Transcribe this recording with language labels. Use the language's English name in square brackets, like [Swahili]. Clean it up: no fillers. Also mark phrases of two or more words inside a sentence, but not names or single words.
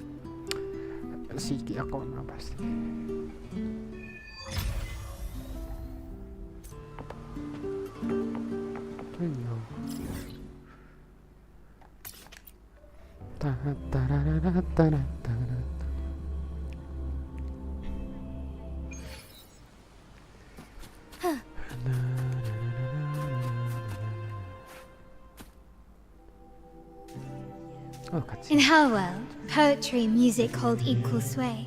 [English] Siki ako na pasti. Ayo. Ta-ta-ra-ra-ra-ta-ra-ta-ra. Oh, In her world, poetry and music hold equal sway.